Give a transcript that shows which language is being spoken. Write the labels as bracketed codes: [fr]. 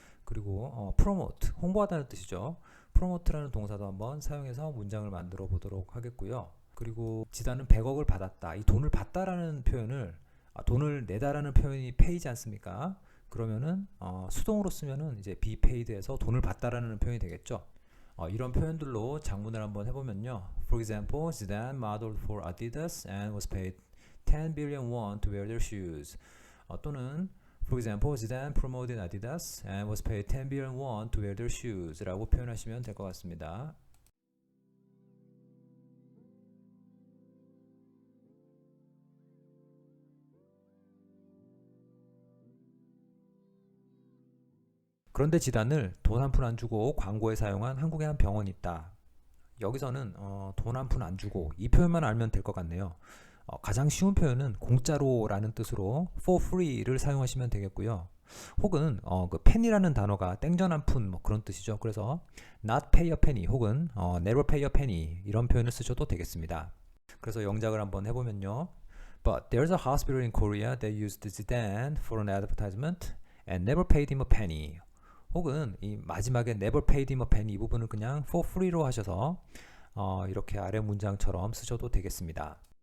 [ko] 그리고 promote, 홍보하다는 뜻이죠. promote라는 동사도 한번 사용해서 문장을 만들어 보도록 하겠고요. 그리고 지단은 100억을 받았다. 이 돈을 받다라는 표현을 돈을 내다라는 표현이 pay지 않습니까? 그러면은 수동으로 쓰면은 이제 be paid에서 돈을 받다라는 표현이 되겠죠. 이런 표현들로 작문을 한번 해보면요. [en] For example, Zidane modeled for Adidas and was paid 10 billion won to wear their shoes. [ko] 또는 [en] For example, Zidane promoted Adidas and was paid 10 billion won to wear their shoes [ko] 라고 표현하시면 될 것 같습니다. 그런데 지단을 돈 한 푼 안 주고 광고에 사용한 한국의 한 병원이 있다. 여기서는 돈 한 푼 안 주고 이 표현만 알면 될 것 같네요. 가장 쉬운 표현은 공짜로라는 뜻으로 for free를 사용하시면 되겠고요. 혹은 그 penny라는 단어가 땡전 한 푼 뭐 그런 뜻이죠. 그래서 [en] not pay a penny [ko] 혹은 [en] never pay a penny [ko] 이런 표현을 쓰셔도 되겠습니다. 그래서 영작을 한번 해보면요. [en] But there's a hospital in Korea that used Zidane for an advertisement and never paid him a penny. [ko] 혹은 이 마지막에 [en] never paid him a penny [ko] 이 부분을 그냥 for free로 하셔서 이렇게 아래 문장처럼 쓰셔도 되겠습니다.